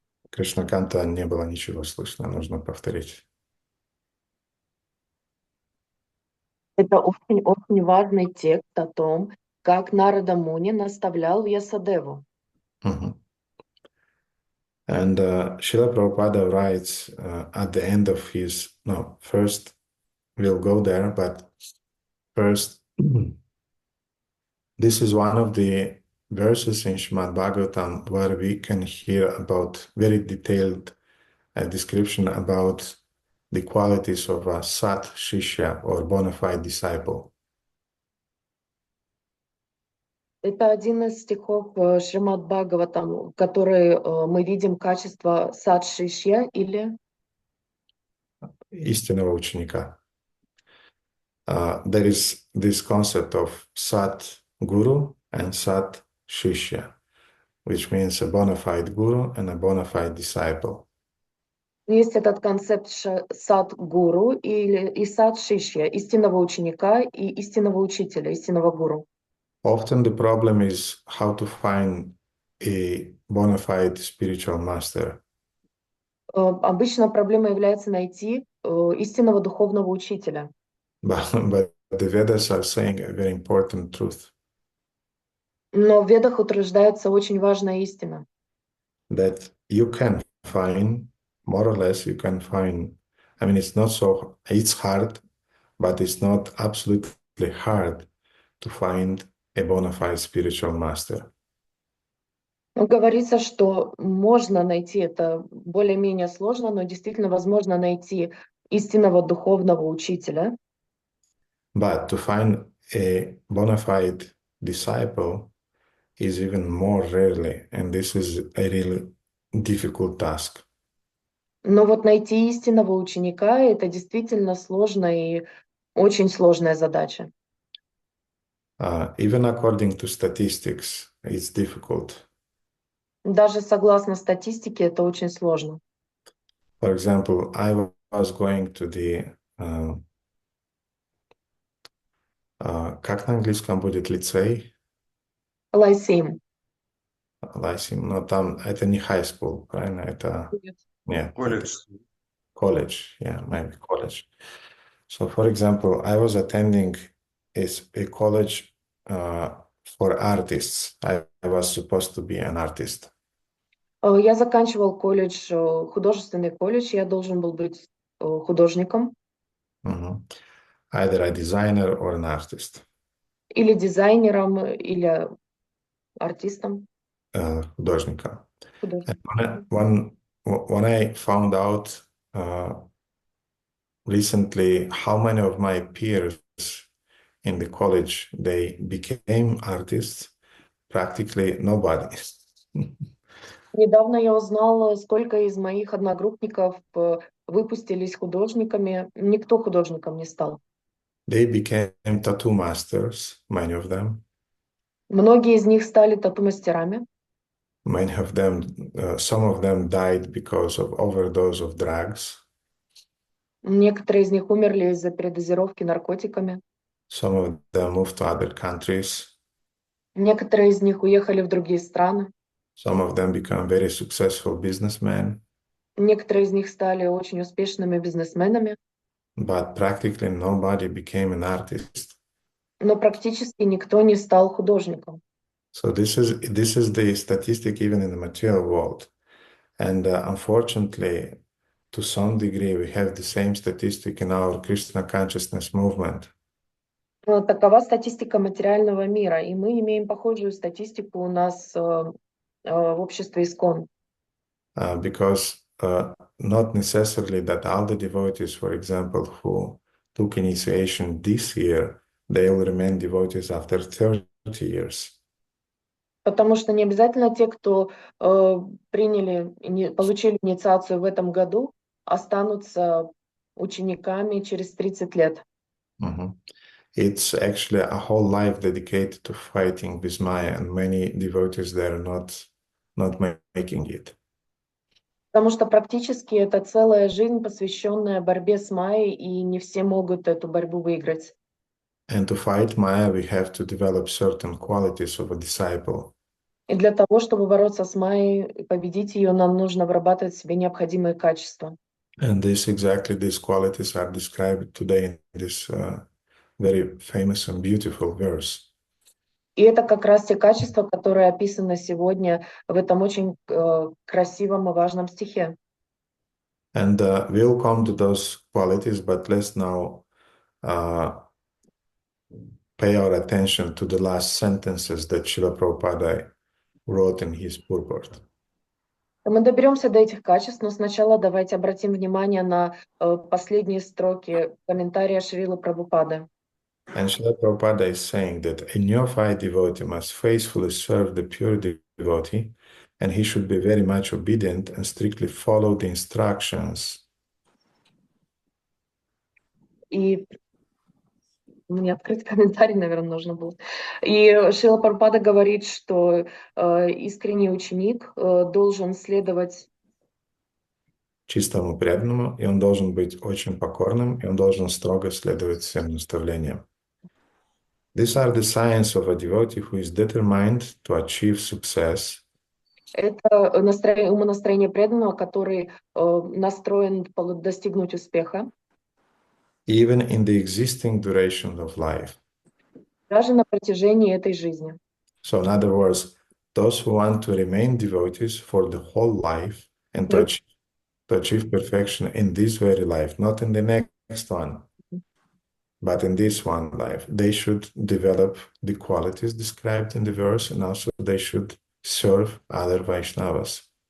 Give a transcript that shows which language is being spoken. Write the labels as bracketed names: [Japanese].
[Russian] Кришна Канта не было ничего слышно, нужно повторить. Это очень важный текст о том, как Нарада Муни наставлял Вьясадеву. Угу. [English] And Srila Prabhupada writes at the end of his, no, first we'll go there, but first, this is one of the verses in Srimad Bhagavatam where we can hear about very detailed description about the qualities of a Sat Shishya or bona fide disciple. [Russian] Это один из стихов Шримад Бхагаватам, в который мы видим качество сад шишья или Истинного ученика. [English] There is this concept of Sat Guru and Sat Shishya, which means a bona fide guru and a bona fide disciple. [Russian] есть этот концепт сад гуру и сад шишья, истинного ученика и истинного учителя, истинного гуру. [English] Often the problem is how to find a bona fide spiritual master. [Russian] Обычно проблема является найти истинного духовного учителя. [English] But the Vedas are saying a very important truth. [Russian] Но в Ведах утверждается очень важная истина. [English] That you can find, more or less, you can find, I mean, it's not so, it's hard, but it's not absolutely hard to find a bona fide spiritual master. [Russian] Говорится, что можно найти, это более-менее сложно, но действительно возможно найти истинного духовного учителя. [English] But to find a bona fide disciple is even more rarely, and this is a really difficult task. [Russian] Но вот найти истинного ученика — это действительно сложно и очень сложная задача. [English] Even according to statistics, it's difficult. [Russian] Даже согласно статистике, это очень сложно. [English] For example, I was going to the [Russian] как на английском будет лицей? [English] Лайсим. [Russian] Lyceum, но там это не [English] high school, [Russian] правильно? Это нет. [English] College, yeah, maybe college. So, for example, I was attending a college for artists. I was supposed to be an artist. [Russian] Я заканчивал колледж, художественный колледж, я должен был быть художником. [English] Either a designer or an artist. [Russian] Или дизайнером, или артистом. Художником. Художником. [English] When I found out recently how many of my peers in the college they became artists, practically nobody. [Russian] Недавно я узнала, сколько из моих одногруппников выпустились художниками. Никто художником не стал. [English] They became tattoo masters, many of them. [Russian] Многие из них стали тату-мастерами. [English] Many of them, some of them died because of overdose of drugs. [Russian] Некоторые из них умерли из-за передозировки наркотиками. [English] Some of them moved to other countries. [Russian] Некоторые из них уехали в другие страны. [English] Some of them become very successful businessmen. [Russian] Некоторые из них стали очень успешными бизнесменами. [English] But practically nobody became an artist. [Russian] Но практически никто не стал художником. [English] So this is the statistic even in the material world. And unfortunately, to some degree, we have the same statistic in our Krishna consciousness movement. [Russian] Такова статистика материального мира, и мы имеем похожую статистику у нас в обществе ISKCON. [English] Because not necessarily that all the devotees, for example, who took initiation this year, they will remain devotees after 30 years. [Russian] Потому что не обязательно те, кто получили инициацию в этом году, останутся учениками через 30 лет. [English] It's actually a whole life dedicated to fighting with Maya, and many devotees they are not making it. [Russian] Потому что практически это целая жизнь, посвященная борьбе с Майей, и не все могут эту борьбу выиграть. [English] And to fight Maya, we have to develop certain qualities of a disciple. [Russian] И для того, чтобы бороться с Майей и победить ее, нам нужно вырабатывать в себе необходимые качества. [English] And these qualities are described today in this very famous and beautiful verse. [Russian] И это как раз те качества, которые описаны сегодня в этом очень красивом и важном стихе. [English] And we'll come to those qualities, but let's now pay our attention to the last sentences that Srila Prabhupada wrote in his purport. [Russian] Мы доберемся до этих качеств, но сначала давайте обратим внимание на последние строки комментария Шрилы Прабхупады. [English] And Srila Prabhupada is saying that a neophyte devotee must faithfully serve the pure devotee, and he should be very much obedient and strictly follow the instructions. [Russian] И мне открыть комментарий, наверное, нужно было. И Шрила Прабхупада говорит, что искренний ученик должен следовать Чистому преданному, и он должен быть очень покорным, и он должен строго следовать всем наставлениям. [English] These are the signs of a devotee who is determined to achieve success. [Russian] Это умонастроение преданного, который настроен достигнуть успеха. [English] Even in the existing duration of life. [Russian] Даже на протяжении этой жизни. [English] So in other words, those who want to remain devotees for the whole life and to achieve perfection in this very life, not in the next one, but in this one life, they should develop the qualities described in the verse, and also they should serve other Vaishnavas.